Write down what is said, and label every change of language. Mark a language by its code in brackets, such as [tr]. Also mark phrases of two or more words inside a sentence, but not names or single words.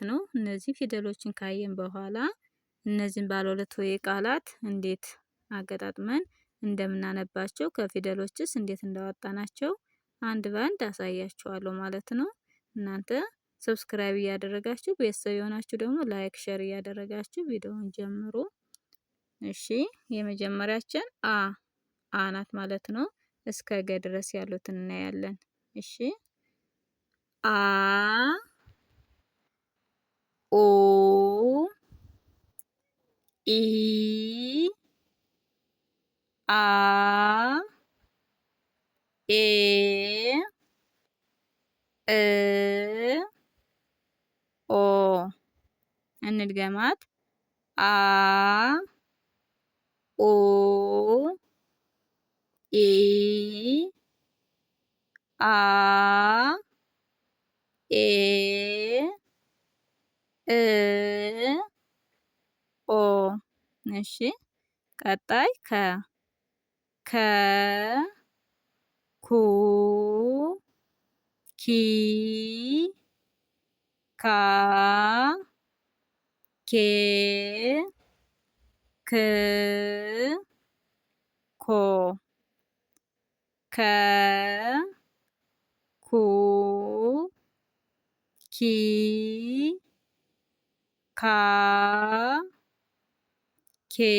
[am] ነው። እነዚህ ፊደሎችን ካየን በኋላ እነዚህን ባለ ሁለት ሆሄ ቃላት እንዴት አገጣጥመን እንደምናነባቸው ከፊደሎችስ እንዴት እንዳወጣናቸው አንድ ባንድ አሳያችኋለሁ ማለት ነው። እናንተ ሰብስክራይብ እያደረጋችሁ ቤተሰብ የሆናችሁ ደግሞ ላይክ ሼር እያደረጋችሁ ቪዲዮውን ጀምሩ። እሺ የመጀመሪያችን አ ናት ማለት ነው። እስከ ገ ድረስ ያሉትን እናያለን። እሺ አ ኦ ኢ አ ኤ እ ኦ እንድገማት አ ኦ ኢ አ ኤ እ ኦ። እሺ ቀጣይ ከ ኩ ኪ ካ ኬ ክ ኮ ከ ኩ ኪ ካ ኬ